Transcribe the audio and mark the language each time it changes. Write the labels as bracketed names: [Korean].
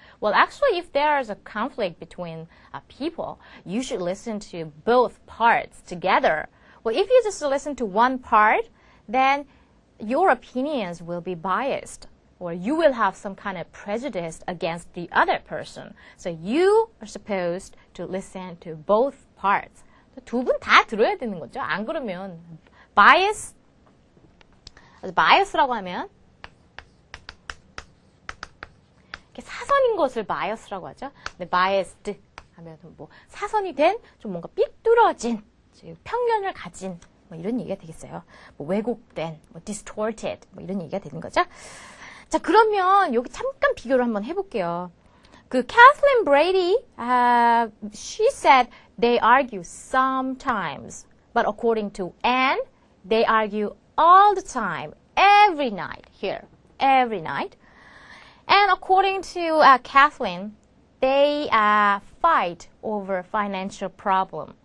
[English] Well, actually, if there is a conflict between people, you should listen to both parts together. Well, if you just listen to one part, then your opinions will be biased, or you will have some kind of prejudice against the other person. So you are supposed to listen to both parts. [Korean] 두 분 다 들어야 되는 거죠. 안 그러면 bias bias라고 하면 이렇게 사선인 것을 bias라고 하죠. 근데 biased 하면 뭐 사선이 된 좀 뭔가 삐뚤어진 편견을 가진 뭐 이런 얘기가 되겠어요. 뭐 왜곡된, 뭐 distorted 뭐 이런 얘기가 되는 거죠. 자, 그러면 여기 잠깐 비교를 한번 해볼게요. [English] 그 Kathleen Brady, she said they argue sometimes, but according to Anne, they argue all the time, every night here, every night. And according to Kathleen, they fight over financial problem.